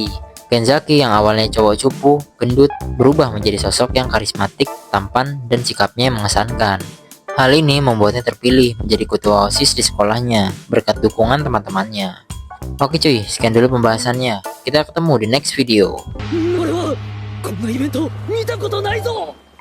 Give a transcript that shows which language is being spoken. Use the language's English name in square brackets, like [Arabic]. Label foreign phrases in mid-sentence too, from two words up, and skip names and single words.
[Indonesian] Kenzaki yang awalnya cowok cupu, gendut, berubah menjadi sosok yang karismatik, tampan, dan sikapnya yang mengesankan. Hal ini membuatnya terpilih menjadi ketua OSIS di sekolahnya berkat dukungan teman-temannya. Oke cuy, sekian dulu pembahasannya. Kita ketemu di [English] next video. [Japanese] 俺はこんなイベント見たことないぞ